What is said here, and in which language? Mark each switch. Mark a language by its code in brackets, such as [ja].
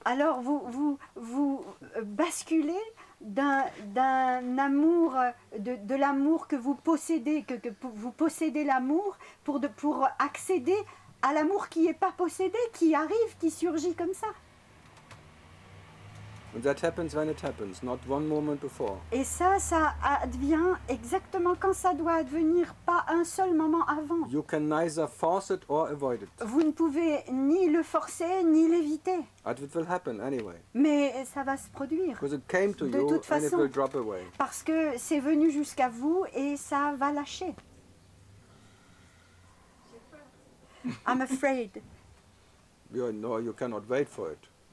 [fr] Alors vous basculez d'un amour, de l'amour que vous possédez, que vous possédez l'amour pour accéder à l'amour qui n'est pas possédé, qui arrive, qui surgit comme ça. [en] And that happens when it happens, not one moment before. [fr] Et ça advient exactement quand ça doit advenir, pas un seul moment avant. [en] You can neither force it or avoid it. [fr] Vous ne pouvez ni le forcer, ni l'éviter. [en] But it will happen anyway. [fr] Mais ça va se produire. [en] Because it came to [fr] De [en] you [fr] toute [en] and it [fr] façon. [en] will drop away. [fr] Parce que c'est venu jusqu'à vous et ça va lâcher. [en] I'm afraid. No, you cannot wait for it.